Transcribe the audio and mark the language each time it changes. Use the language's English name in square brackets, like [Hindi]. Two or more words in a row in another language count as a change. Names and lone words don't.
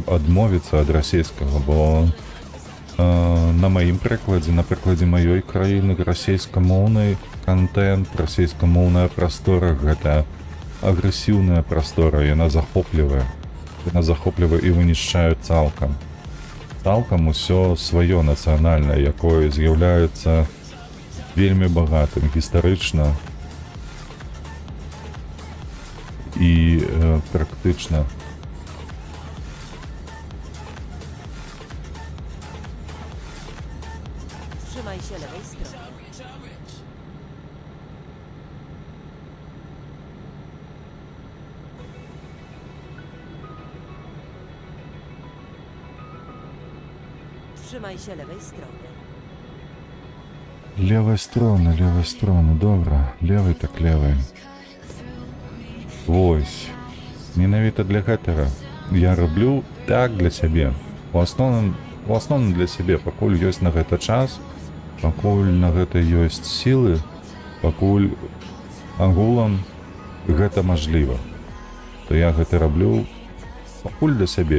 [Belarusian] адмовіцца ад расійскага, бо на маім прыкладзе, на прыкладзе маёй краіны, расійскамоўны контент, расійскамоўная прастора гэта агрэсіўная прастора, яна захоплівае і вынішчае цалкам усё сваё нацыянальнае, якое з'яўляецца вельмі багатым гістарычна і практычна. [Polish] Trzymaj się lewej strony. Trzymaj się lewej strony. [Belarusian] Левай стороны, добра. Левай так левай. Вось. Менавіта для гэтага я раблю так для сябе. У асноўным для сябе, пакуль ёсць на гэта час, пакуль на гэта ёсць сілы, пакуль агулам гэта мажліва, то я гэта раблю пакуль для сябе.